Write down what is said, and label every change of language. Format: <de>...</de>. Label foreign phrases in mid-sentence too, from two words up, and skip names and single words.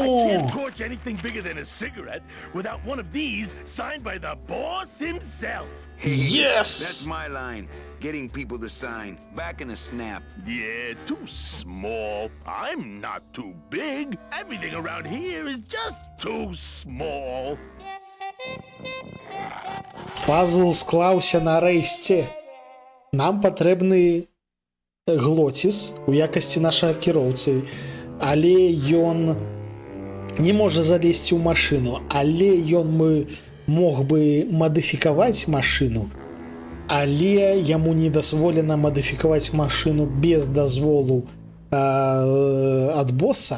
<en>I can't torch anything bigger than a cigarette without one of these signed by the boss himself. That's Yes! my line. Getting people to sign, back in a snap. Yeah, too small. I'm not too big. Everything around here is just too small.</en> <be>Пазл склаўся нарэшце. Нам патрэбны глоціс у якасці нашага кіроўцы, але ён не можа залезці ў машыну, але ён мог бы мадыфікаваць машыну, але яму не дазволена мадыфікаваць машыну без дазволу ад босса.</be>